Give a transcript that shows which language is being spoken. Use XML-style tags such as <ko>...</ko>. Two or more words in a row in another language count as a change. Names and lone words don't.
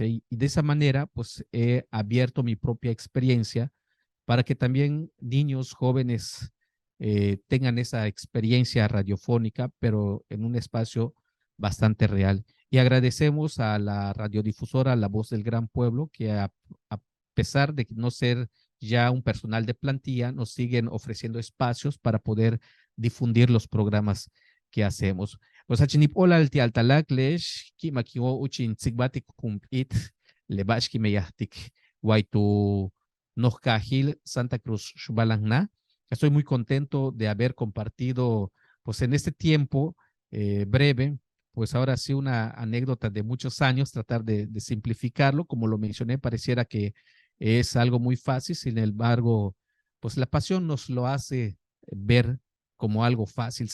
<es>Y de esa manera, pues he abierto mi propia experiencia para que también niños, jóvenes tengan esa experiencia radiofónica, pero en un espacio bastante real. Y agradecemos a la radiodifusora La Voz del Gran Pueblo, que a pesar de no ser ya un personal de plantilla, nos siguen ofreciendo espacios para poder difundir los programas que hacemos.</es> <yua>Pues achinip ola alti altalak lesh ki makiwo uchin tsigbatik kumpit lebash ki meyahtik waitu Nojcajil,</yua> <es>Santa Cruz, Xbalangna. Estoy muy contento de haber compartido, pues en este tiempo breve, pues ahora sí una anécdota de muchos años, tratar de simplificarlo, como lo mencioné, pareciera que es algo muy fácil, sin embargo, pues la pasión nos lo hace ver como algo fácil.</es>